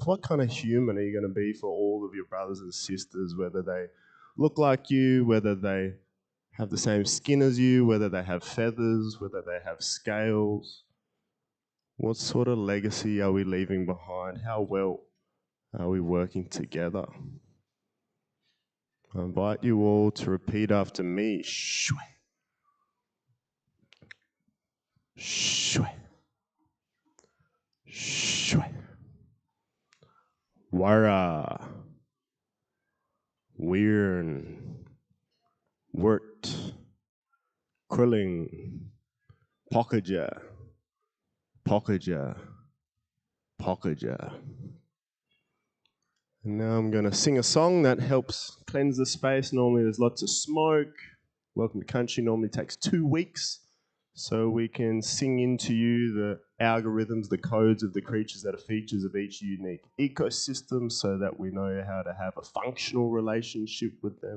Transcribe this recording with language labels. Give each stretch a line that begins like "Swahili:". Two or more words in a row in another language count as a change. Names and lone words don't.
English: What kind of human are you going to be for all of your brothers and sisters, whether they look like you, whether they have the same skin as you, whether they have feathers, whether they have scales? What sort of legacy are we leaving behind? How well are we working together? I invite you all to repeat after me.
Woiwurrung: Shwe. Shwe. Shwe. Wara. Weirn. Wort. Krilling. Pockaja. Pockaja. Pockaja.
English: And now I'm going to sing a song that helps cleanse the space. Normally there's lots of smoke. Welcome to Country normally takes 2 weeks. So we can sing into you the algorithms, the codes of the creatures that are features of each unique ecosystem so that we know how to have a functional relationship with them.